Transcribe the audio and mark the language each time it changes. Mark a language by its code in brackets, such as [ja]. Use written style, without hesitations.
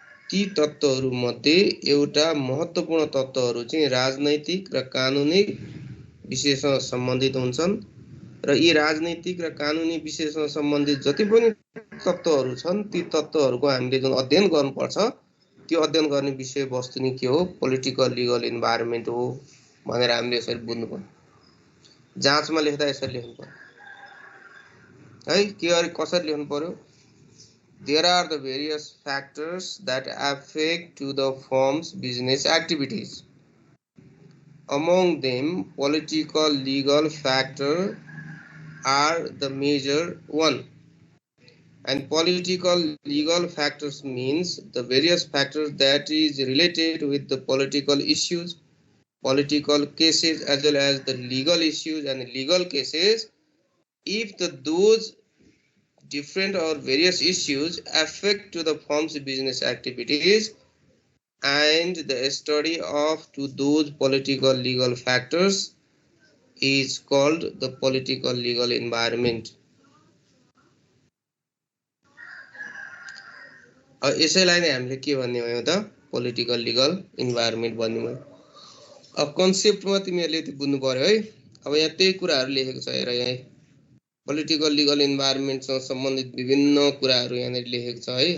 [ne] ती तत्त्वहरूमध्ये एउटा महत्त्वपूर्ण तत्त्वहरू चाहिँ राजनैतिक र कानुनी विषयसँग सम्बन्धित हुन्छन् र यी राजनैतिक र कानुनी विषयसँग सम्बन्धित जति पनि तत्त्वहरू छन् ती तत्त्वहरूको हामीले जुन अध्ययन गर्नुपर्छ त्यो अध्ययन गर्ने विषयवस्तु नै के हो पोलिटिकल लिगल इन्भाइरोमेन्ट हो भनेर हामीले यसरी बुझ्नु पर्यो। जाँचमा लेख्दा यसरी लेख्नु पर्यो है। के गरी कसरी लेख्नु पर्यो? [en] There are the various factors that affect to the firm's business activities. Among them, political legal factors are the major one. And political legal factors means the various factors that is related with the political issues, political cases, as well as the legal issues and legal cases. If those different or various issues affect to the firm's business activities and the study of to those political legal factors is called the political legal environment. [ne] यसैलाई नै हामीले के भन्ने भयो त political legal environment भन्ने भयो। अब कन्सेप्टमा तिमीहरूले त्यो बुझ्नु पर्यो है। अब यहाँ त्यही कुराहरू लेखेको छ हेर, यहाँ पोलिटिकल लिगल इन्भाइरोमेन्टसँग सम्बन्धित विभिन्न कुराहरू यहाँनिर लेखेको छ है।